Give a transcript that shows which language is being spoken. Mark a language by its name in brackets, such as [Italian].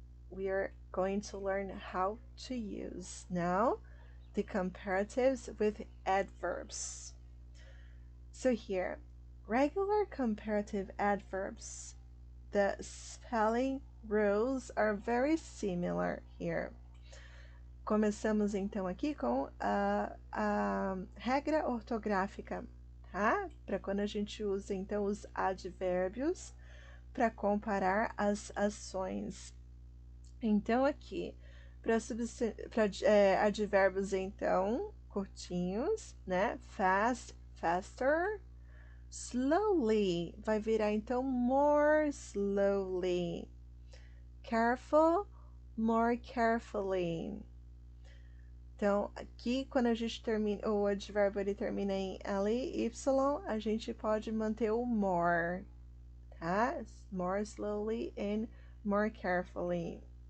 [English] We are going to learn how to use now the comparatives with adverbs. So here, regular comparative adverbs, the spelling rules are very similar here. [Portuguese] Começamos então aqui com a regra ortográfica, tá? Para quando a gente usa então os advérbios para comparar as ações. Então, aqui, para advérbios, então, curtinhos, né? Fast, faster. Slowly, vai virar, então, more slowly. [English] Careful, more carefully. [Portuguese] Então, aqui, quando a gente termina, o advérbio ele termina em ly, a gente pode manter o more, tá? [English] More slowly and more carefully.